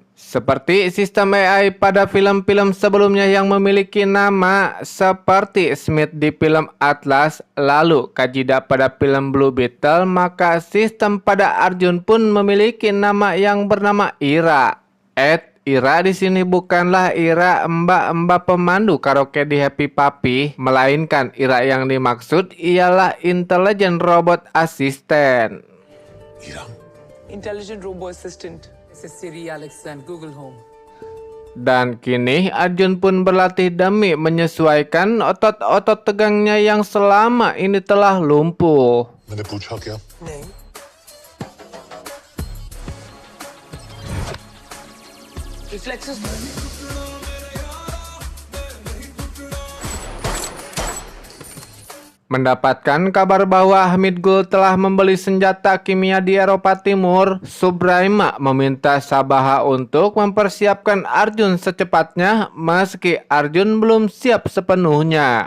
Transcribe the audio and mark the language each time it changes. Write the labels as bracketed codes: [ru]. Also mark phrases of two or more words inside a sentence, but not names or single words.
[id] Seperti sistem AI pada film-film sebelumnya yang memiliki nama seperti Smith di film Atlas, lalu Kajida pada film Blue Beetle, maka sistem pada Arjun pun memiliki nama yang bernama Ira. Ira di sini bukanlah Ira mbak-mbak pemandu karaoke di Happy Papi, melainkan Ira yang dimaksud ialah [en] intelligent robot assistant. [id] Ira? [en] Intelligent robo assistant. This is Siri, Alexa, and Google Home. [id] Dan kini Arjun pun berlatih demi menyesuaikan otot-otot tegangnya yang selama ini telah lumpuh. [hi] मैंने पूछा क्या? नहीं. [en] Reflexes. [id] Mendapatkan kabar bahwa Hamid Gul telah membeli senjata kimia di Eropa Timur, Subraima meminta Sabaha untuk mempersiapkan Arjun secepatnya meski Arjun belum siap sepenuhnya.